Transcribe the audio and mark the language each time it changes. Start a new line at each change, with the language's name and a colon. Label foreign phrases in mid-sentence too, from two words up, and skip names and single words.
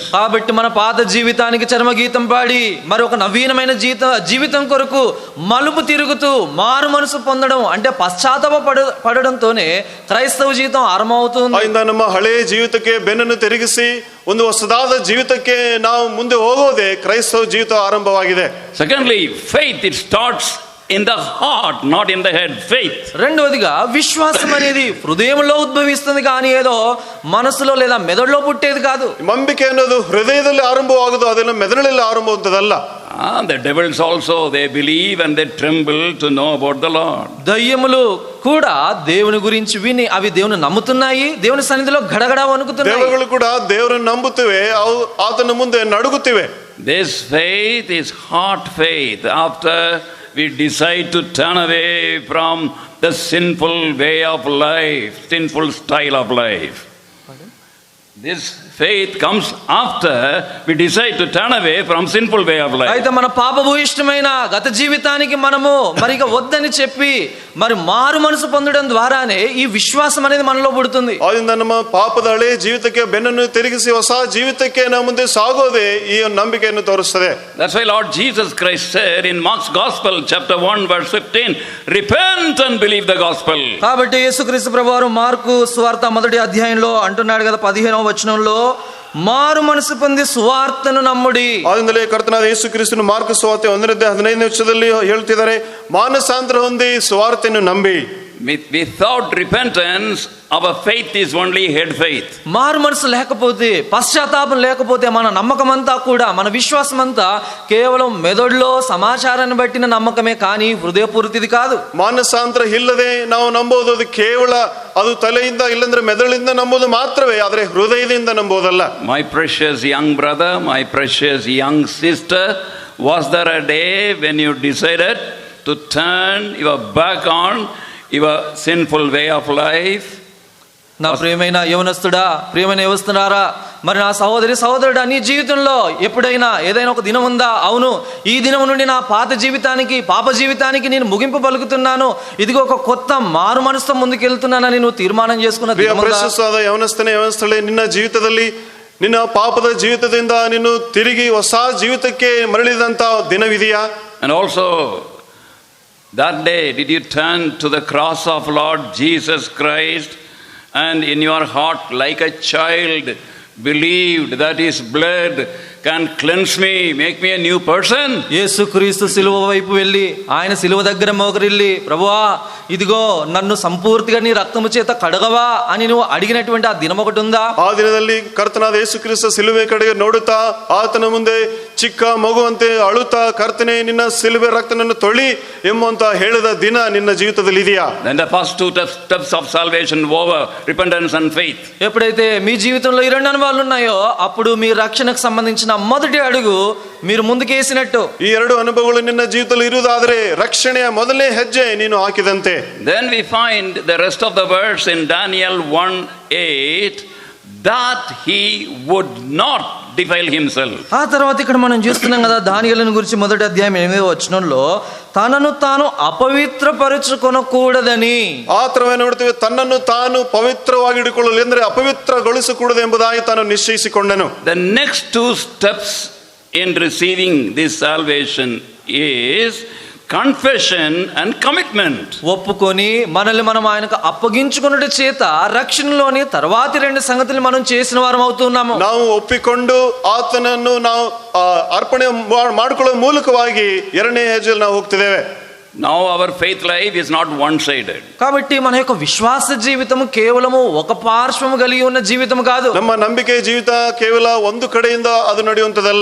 Telugu: కాబట్టి మన పాత జీవితానికి చర్మగీతం పాడి మరి ఒక నవీనమైన జీవితం కొరకు మలుపు తిరుగుతూ మారు మనసు పొందడం అంటే పశ్చాత్తాపపడడంతోనే క్రైస్తవ జీవితం ఆరంభమవుతుంది.
Kannada: ಆದ್ದರಿಂದ ನಮ್ಮ ಹಳೆಯ ಜೀವಿತಕ್ಕೆ ಬೆನ್ನನ್ನು ತಿರುಗಿಸಿ ಒಂದು ಹೊಸದಾದ ಜೀವಿತಕ್ಕೆ ನಾವು ಮುಂದೆ ಹೋಗೋದೇ ಕ್ರೈಸ್ತವ ಜೀವಿತ ಆರಂಭವಾಗಿದೆ.
English: Secondly, faith, it starts in the heart, not in the head. Faith.
Telugu: రెండవదిగా విశ్వాసం అనేది హృదయంలో ఉద్భవిస్తుంది, కానీ ఏదో మనసులో లేదా మెదడులో పుట్టేది కాదు.
Kannada: ನಂಬಿಕೆ ಅನ್ನೋದು ಹೃದಯದಲ್ಲಿ ಆರಂಭವಾಗುವುದು, ಅದನ್ನ ಮೆದುಳಿನಲ್ಲಿ ಆರಂಭವಾಗುವುದಲ್ಲ.
English: The devils also, they believe and they tremble to know about the Lord.
Telugu: దయ్యములు కూడా దేవుని గురించి విని అవి దేవుని నమ్ముతున్నాయి, దేవుని సన్నిధిలో గడగడ వణుకుతున్నాయి.
Kannada: ದೇವಗಳು ಕೂಡ ದೇವರನ್ನು ನಂಬುತ್ತಿವೆ, ಆತನ ಮುಂದೆ ನಡುಗುತ್ತಿವೆ.
English: This faith is heart faith. After we decide to turn away from the sinful way of life, sinful style of life. This Faith comes after we decide to turn away from sinful way of life.
Telugu: అయితే మన పాపభూయిష్టమైన గత జీవితానికి మనము మరిగా వద్దని చెప్పి మరి మారు మనసు పొందడం ద్వారానే ఈ విశ్వాసం అనేది మనలో పుడుతుంది.
Kannada: ಆದ್ದರಿಂದ ನಮ್ಮ ಪಾಪದ ಹಳೆ ಜೀವಿತಕ್ಕೆ ಬೆನ್ನನ್ನು ತಿರುಗಿಸಿ ಹೊಸ ಜೀವಿತಕ್ಕೆ ನಾವು ಮುಂದೆ ಸಾಗೋದೇ ಈ ನಂಬಿಕೆಯನ್ನು ತೋರಿಸುತ್ತದೆ.
English: That's why Lord Jesus Christ said in Mark's Gospel chapter 1 verse 15, repent and believe the gospel.
Telugu: కాబట్టి యేసుక్రీస్తు ప్రభువారు మార్కు సువార్త మొదటి అధ్యాయంలో అంటున్నాడు కదా 15వ వచనంలో, మారు మనసు పొంది సువార్తను నమ్ముడి.
Kannada: ಆದ್ದರಿಂದಲೇ ಕರ್ತನಾದ ಯೇಸು ಕ್ರಿಸ್ತನು ಮಾರ್ಕ ಸುವಾರ್ತೆ 1:15 ವಚನದಲ್ಲಿ ಹೇಳ್ತಿದ್ದಾರೆ, ಮಾನಸಾಂತರ ಹೊಂದಿ ಸುವಾರ್ತೆಯನ್ನು ನಂಬಿ.
English: Without repentance, our faith is only head faith.
Telugu: మారు మనసు లేకపోతే, పశ్చాత్తాపం లేకపోతే మన నమ్మకం అంతా కూడా, మన విశ్వాసం అంతా కేవలం మెదడులో సమాచారాన్ని బట్టిన నమ్మకమే కానీ హృదయపూర్తిది కాదు.
Kannada: ಮಾನಸಾಂತರ ಇಲ್ಲದೆ ನಾವು ನಂಬೋದು ಅದು ಕೇವಲ ಅದು ತಲೆಯಿಂದ ಇಲ್ಲಂದ್ರೆ ಮೆದುಳಿಂದ ನಂಬೋದು ಮಾತ್ರವೇ, ಆದರೆ ಹೃದಯದಿಂದ ನಂಬೋದಲ್ಲ.
English: My precious young brother, my precious young sister, was there a day when you decided to turn your back on your sinful way of life?
Telugu: నా ప్రియమైన యవనస్తుడా, ప్రియమైన యవనస్తులారా, మరి నా సహోదరి సహోదరుడా, నీ జీవితంలో ఎప్పుడైనా ఏదైనా ఒక దినం ఉందా? అవును, ఈ దినం నుండి నా పాత జీవితానికి, పాప జీవితానికి నేను ముగింపు పలుకుతున్నాను, ఇదిగో ఒక కొత్త మారు మనసుతో ముందుకెళ్తున్నానని నువ్వు తీర్మానం చేసుకున్న దినం ఉందా?
Kannada: ಯವನಸ್ಥನೇ ಯವನಸ್ಥಳೇ, ನಿನ್ನ ಜೀವಿತದಲ್ಲಿ ನಿನ್ನ ಪಾಪದ ಜೀವಿತದಿಂದ ನೀನು ತಿರುಗಿ ಹೊಸ ಜೀವಿತಕ್ಕೆ ಮರಳಿದಂತ ದಿನವಿದೆಯಾ?
English: And also that day, did you turn to the cross of Lord Jesus Christ and in your heart like a child believed that his blood can cleanse me, make me a new person?
Telugu: యేసుక్రీస్తు సిలువ వైపు వెళ్ళి, ఆయన సిలువ దగ్గర మోకరిల్లి, ప్రభువా ఇదిగో నన్ను సంపూర్తిగా నీ రక్తము చేత కడగవా అని నువ్వు అడిగినటువంటి ఆ దినం ఒకటి ఉందా?
Kannada: ಆ ದಿನದಲ್ಲಿ ಕರ್ತನಾದ ಯೇಸು ಕ್ರಿಸ್ತ ಸಿಲುಬೆ ಕಡೆಗೆ ನೋಡುತ್ತಾ ಆತನ ಮುಂದೆ ಚಿಕ್ಕ ಮಗುವಂತೆ ಅಳುತ್ತಾ, ಕರ್ತನೆ ನಿನ್ನ ಸಿಲುಬೆ ರಕ್ತನನ್ನು ತೊಳಿ ಎಂಬಂತ ಹೇಳಿದ ದಿನ ನಿನ್ನ ಜೀವಿತದಲ್ಲಿ ಇದೆಯಾ?
English: Then the first two steps of salvation over, repentance and faith.
Telugu: ఎప్పుడైతే మీ జీవితంలో ఈ రెండు అనుభవాలు ఉన్నాయో అప్పుడు మీ రక్షణకు సంబంధించిన మొదటి అడుగు మీరు ముందుకేసినట్టు.
Kannada: ಈ ಎರಡು ಅನುಭವಗಳು ನಿನ್ನ ಜೀವಿತದಲ್ಲಿ ಇರುವುದಾದರೆ ರಕ್ಷಣೆಯ ಮೊದಲನೇ ಹೆಜ್ಜೆ ನೀನು ಹಾಕಿದಂತೆ.
English: Then we find the rest of the verse in Daniel 1:8 that he would not defile himself.
Telugu: ఆ తర్వాత ఇక్కడ మనం చూస్తున్నాం కదా, దానియేలును గురించి మొదటి అధ్యాయం 8వ వచనంలో, తనను తాను ಅಪವಿತ್ರಪರಚಿಕೊಳ್ಳಕೂಡదని.
Kannada: ಆ ತರವೇ ನೋಡ್ತೀವಿ, ತನ್ನನ್ನು ತಾನು ಪವಿತ್ರವಾಗಿ ಇಟ್ಟುಕೊಳ್ಳಲು ಅಂದರೆ ಅಪವಿತ್ರಗೊಳಿಸಕೂಡದು ಎಂಬುದಾಗಿ ತಾನು ನಿಶ್ಚಯಿಸಿಕೊಂಡನು.
English: The next two steps in receiving this salvation is confession and commitment.
Telugu: ఒప్పుకొని మనల్ని మనం ఆయనకు అప్పగించుకున్నట చేత రక్షణలోని తర్వాతి రెండు సంగతులు మనం చేసిన వారం అవుతున్నాము.
Kannada: ನಾವು ಒಪ್ಪಿಕೊಂಡು ಆತನನ್ನು ನಾವು ಅರ್ಪಣೆ ಮಾಡಿಕೊಳ್ಳುವ ಮೂಲಕವಾಗಿ ಎರಡನೇ ಹೆಜ್ಜೆಯಲ್ಲಿ ನಾವು ಹೋಗ್ತಿದ್ದೇವೆ.
English: Now our faith life is not one-sided.
Telugu: కాబట్టి మన యొక్క విశ్వాస జీవితము కేవలము ఒక పార్శ్వము కలిగి ఉన్న జీవితం కాదు.
Kannada: ನಮ್ಮ ನಂಬಿಕೆ ಜೀವಿತ ಕೇವಲ ಒಂದು ಕಡೆಯಿಂದ ಅದು ನಡೆಯುವಂತದಲ್ಲ.